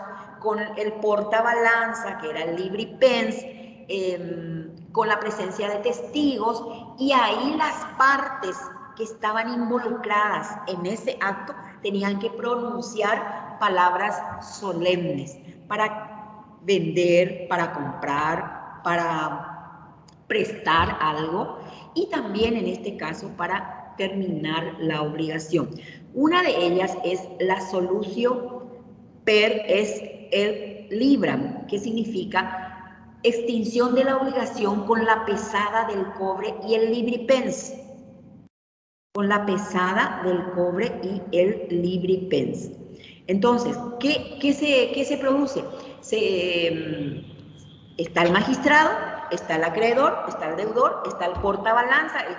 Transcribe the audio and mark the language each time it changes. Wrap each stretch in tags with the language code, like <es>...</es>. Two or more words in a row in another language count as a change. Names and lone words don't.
<es>con el portabalanza, que era el libripens, con la presencia de testigos, y ahí las partes que estaban involucradas en ese acto tenían que pronunciar palabras solemnes para vender, para comprar, para prestar algo y también en este caso para terminar la obligación. Una de ellas es la</es> <la>solutio per es libram,</la> <es>que significa extinción de la obligación con la pesada del cobre y el libripens. Con la pesada del cobre y el libripens. Entonces, ¿qué se produce? Está el magistrado, está el acreedor, está el deudor, está el portabalanza, el que</es>